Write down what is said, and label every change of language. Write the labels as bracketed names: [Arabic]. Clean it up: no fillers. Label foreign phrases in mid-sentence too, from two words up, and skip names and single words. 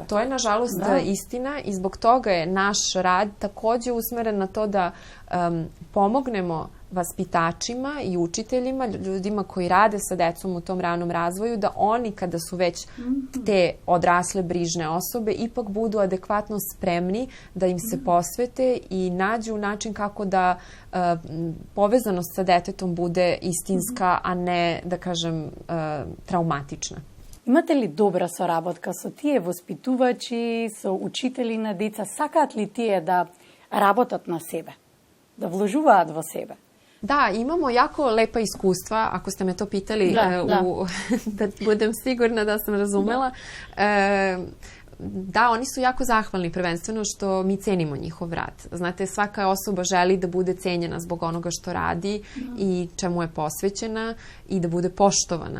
[Serbian] To je, nažalost, istina i zbog toga je naš rad takođe usmeren na to da pomognemo vaspitačima i učiteljima, ljudima koji rade sa decom u tom ranom razvoju, da oni kada su već te odrasle brižne osobe ipak budu adekvatno spremni da im se posvete i nađu način kako da povezanost sa detetom bude istinska, a ne, da kažem, traumatična. [Macedonian] Имате ли добра соработка со тие воспитувачи, со учители на деца? Сакаат ли тие да работат на себе? Да вложуваат во себе? [Serbian] Da, imamo jako lepa iskustva, ako ste me to pitali, da budem sigurna da sam razumela. Da, oni su jako zahvalni prvenstveno što mi cenimo njihov rad. Znate, svaka osoba želi da bude cenjena zbog onoga što radi i čemu je posvećena i da bude poštovana.